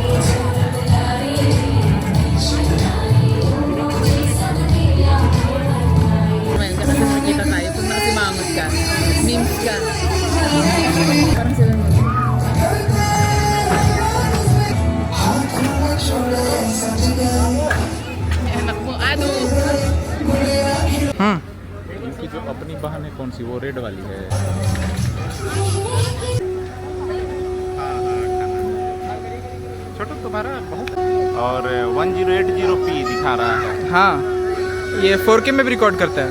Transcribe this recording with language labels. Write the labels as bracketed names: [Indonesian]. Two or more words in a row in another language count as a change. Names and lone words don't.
[Filipino] Ngayon, kasi nakikita tayo. Kung nakasimangot ka, memes ka. Parang sila mo. Anak mo, ano? [Hindi] इनकी जो अपनी बहन है कौन सी वो रेड वाली है छोटू तुम्हारा बहुत और 1080p दिखा रहा है हाँ, ये 4K में भी रिकॉर्ड करता है.